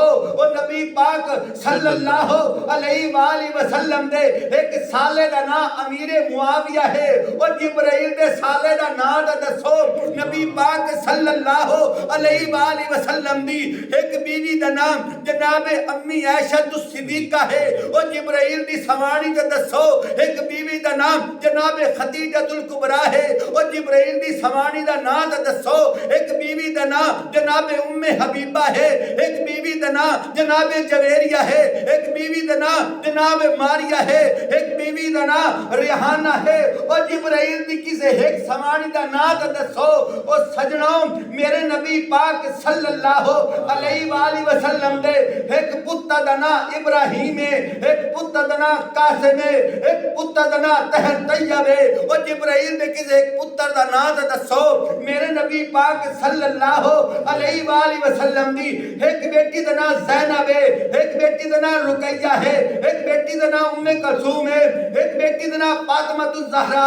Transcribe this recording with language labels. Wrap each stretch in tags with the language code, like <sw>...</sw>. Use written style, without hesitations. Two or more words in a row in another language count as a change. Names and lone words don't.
<pa>اور نبی پاک</pa> <ar>صلی اللہ علیہ وآلہ وسلم</ar> <pa>دے ایک سالے دا نا امیر معاویہ ہے اور جبرائیل دے سالے دا نا دا دسو نبی پاک</pa> <ar>صلی اللہ علیہ وآلہ وسلم</ar> <pa>دی ایک بیوی دا نام جناب امی عائشہ الصدیقہ ہے اور جبرائیل دی سوانی دا دسو ایک بیوی دا نام جناب خدیجہ الکبریٰ ہے اور جبرائیل دی سوانی دا نا دا دسو ایک بیوی دا نام جناب ام حبیبہ ہے ایک بیوی دا نام جناب جویریہ ہے ایک بیوی دا نام جناب ماریہ ہے ایک بیوی دا نام ریحانہ ہے اور جبرائیل دی کسے ایک سوانی دا نا دا دسو اور سجنوں میرے نبی پاک</pa> <ar>صلی اللہ علیہ وآلہ وسلم</ar> <pa>دے ایک پتہ دا نا ابراہیم ہے ایک پتہ دا نا قاسم ہے ایک پتہ دا نا طہر طیب ہے اور جبرائیل دے کسے ایک پتر دا نا دا دسو میرے نبی پاک</pa> <ar>صلی اللہ علیہ وآلہ وسلم</ar> <pa>دی ایک بیٹی دا نا زینب ہے ایک بیٹی دا نا رقیہ ہے ایک بیٹی دا نا ام کلثوم ہے ایک بیٹی دا نا فاطمہ الزہرا ہے</pa>